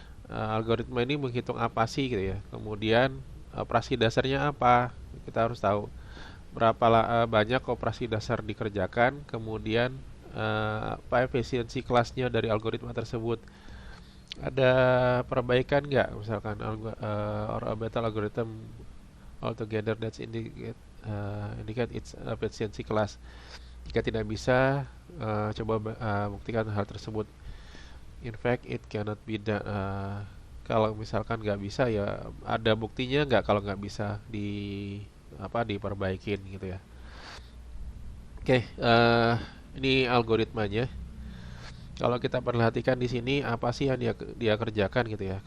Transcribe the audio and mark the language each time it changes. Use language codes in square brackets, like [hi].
[id] Algoritma ini menghitung apa sih gitu ya. Kemudian operasi dasarnya apa? Kita harus tahu banyak operasi dasar dikerjakan. Kemudian apa efisiensi kelasnya dari algoritma tersebut. Ada perbaikan nggak? [en] Misalkan or a better algorithm altogether that's indicate its efficiency class. [id] Jika tidak bisa, coba buktikan hal tersebut. [en] In fact, it cannot be done. [id] Kalau misalkan nggak bisa ya ada buktinya nggak kalau nggak bisa diperbaikin gitu ya. Oke, ini algoritmanya. Kalau kita perhatikan di sini apa sih yang dia kerjakan gitu ya.